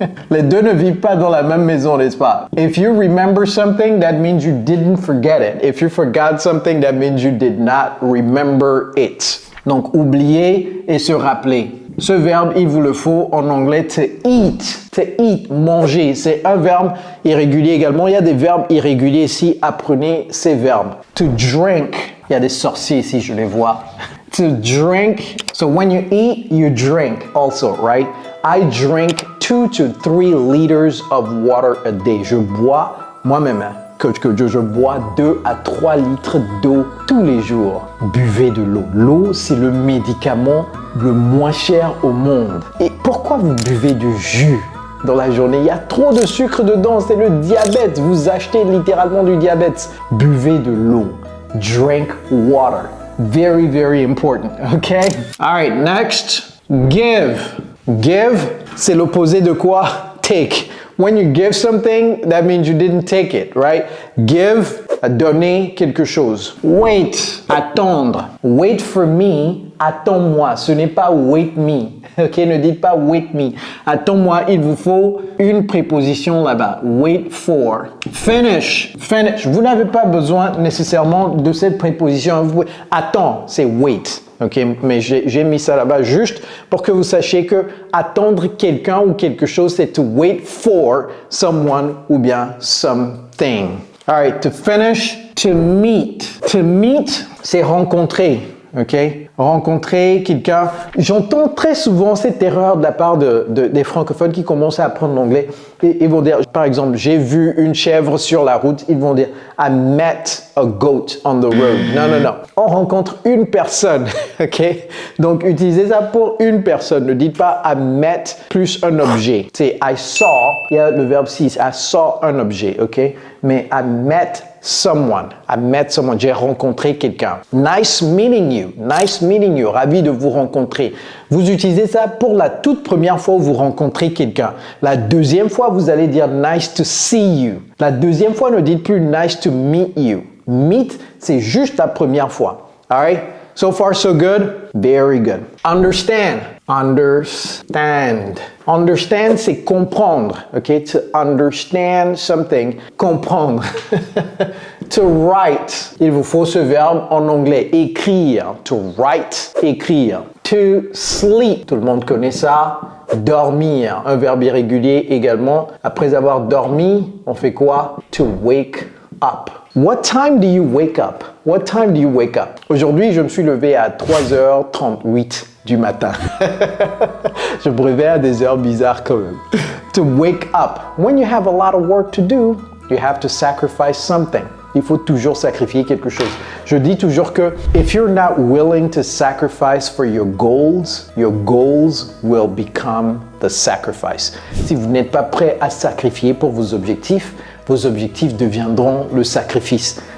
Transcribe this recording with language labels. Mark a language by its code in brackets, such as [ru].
[fr] Les deux ne vivent pas dans la même maison, n'est-ce pas? [en] If you remember something, that means you didn't forget it. If you forgot something, that means you did not remember it. [fr] Donc, oublier et se rappeler. Ce verbe, il vous le faut en anglais, to eat. To eat, manger. C'est un verbe irrégulier également. Il y a des verbes irréguliers ici. Apprenez ces verbes. To drink. Il y a des sorciers ici, je les vois. [en] To drink. So when you eat, you drink also, right? I drink 2 to 3 liters of water a day. [fr] Je bois moi-même, Coach Kojo, je bois 2 à 3 litres d'eau tous les jours. Buvez de l'eau. L'eau, c'est le médicament le moins cher au monde. Et pourquoi vous buvez du jus dans la journée? Il y a trop de sucre dedans, c'est le diabète. Vous achetez littéralement du diabète. Buvez de l'eau. Drink water. [en] Very, very important, okay? All right, next, give. [fr] Give, c'est l'opposé de quoi? [en] Take. When you give something, that means you didn't take it, right? [fr] Give, donner quelque chose. [en] Wait, attendre. Wait for me, attends-moi. [fr] Ce n'est pas wait me. Ok, ne dites pas wait me. Attends-moi, il vous faut une préposition là-bas. Wait for. Finish. Finish. Vous n'avez pas besoin nécessairement de cette préposition. Attends, c'est wait. Ok, mais j'ai mis ça là-bas juste pour que vous sachiez que attendre quelqu'un ou quelque chose, c'est to wait for someone ou bien something. [en] All right, to finish, to meet. [fr] To meet, c'est rencontrer. Ok, rencontrer quelqu'un. J'entends très souvent cette erreur de la part des francophones qui commencent à apprendre l'anglais. Ils vont dire, par exemple, j'ai vu une chèvre sur la route. [en] Ils vont dire, I met a goat on the road. Non, non, non. [fr] On rencontre une personne. Ok, donc utilisez ça pour une personne. Ne dites pas I met plus un objet. C'est I saw. Il y a le verbe see. I saw un objet. [en] Ok, mais I met someone. I met someone. J'ai rencontré quelqu'un. Nice meeting you. Nice meeting you. [fr] Ravi de vous rencontrer. Vous utilisez ça pour la toute première fois où vous rencontrez quelqu'un. La deuxième fois, vous allez dire nice to see you. La deuxième fois, ne dites plus nice to meet you. Meet, c'est juste la première fois. All right? [en] So far, so good? Very good. Understand. Understand. [fr] Understand, c'est comprendre. [en] Okay? To understand something. Comprendre. To write. [fr] Il vous faut ce verbe en anglais. [en] Écrire. To write. Écrire. To sleep. [fr] Tout le monde connaît ça. Dormir. Un verbe irrégulier également. Après avoir dormi, on fait quoi? To wake up. [en] What time do you wake up? What time do you wake up? Aujourd'hui, je me suis levé à 3h38 du matin. [fr] Je me réveille à des heures bizarres quand même. [en] To wake up. When you have a lot of work to do, you have to sacrifice something. [fr] Il faut toujours sacrifier quelque chose. Je dis toujours que if you're not willing to sacrifice for your goals will become the sacrifice. Si vous n'êtes pas prêt à sacrifier pour vos objectifs deviendront le sacrifice.